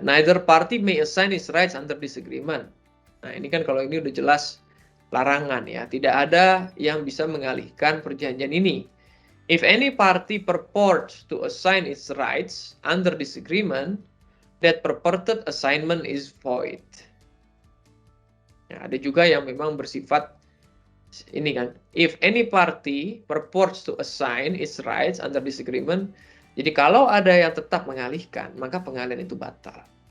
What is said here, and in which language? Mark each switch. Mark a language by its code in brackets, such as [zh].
[en] Neither party may assign his rights under this agreement. [id] Nah, ini kan kalau ini udah jelas larangan ya. Tidak ada yang bisa mengalihkan perjanjian ini. [en] If any party purports to assign its rights under this agreement, that purported assignment is void. [id] Ya, ada juga yang memang bersifat ini kan, [en] if any party purports to assign its rights under this agreement, [id] jadi kalau ada yang tetap mengalihkan, maka pengalihan itu batal.